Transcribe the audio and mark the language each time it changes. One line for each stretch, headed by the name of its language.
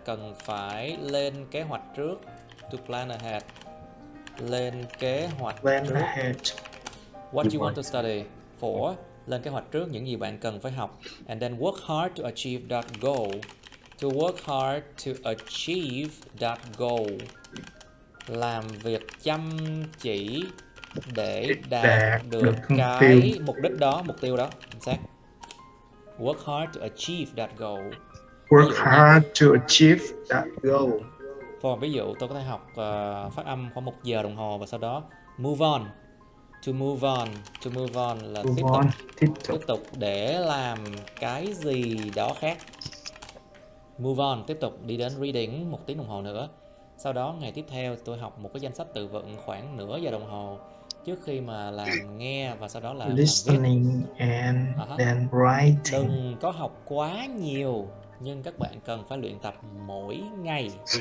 Vietnamese: Cần phải lên kế hoạch trước.
English: To plan ahead.
Vietnamese: Lên kế hoạch trước.
English: Ahead. What you want to study for.
Vietnamese: Lên kế hoạch trước những gì bạn cần phải học.
English: And then work hard to achieve that goal. To work hard to achieve that goal.
Vietnamese: Làm việc chăm chỉ để đạt được cái mục đích đó, mục tiêu đó. Chính xác.
English: Work hard to achieve that goal. Work hard to achieve that goal.
Vietnamese: Còn ví dụ tôi có thể học phát âm khoảng 1 giờ đồng hồ và sau đó move on.
English: To move on.
Vietnamese: To move on là tiếp tục để làm cái gì đó khác. Move on, tiếp tục đi đến reading 1 tiếng đồng hồ nữa. Sau đó ngày tiếp theo tôi học một cái danh sách từ vựng khoảng nửa giờ đồng hồ trước khi mà làm nghe và sau đó là
English: listening and then writing.
Vietnamese: Đừng có học quá nhiều, nhưng các bạn cần phải luyện tập mỗi ngày.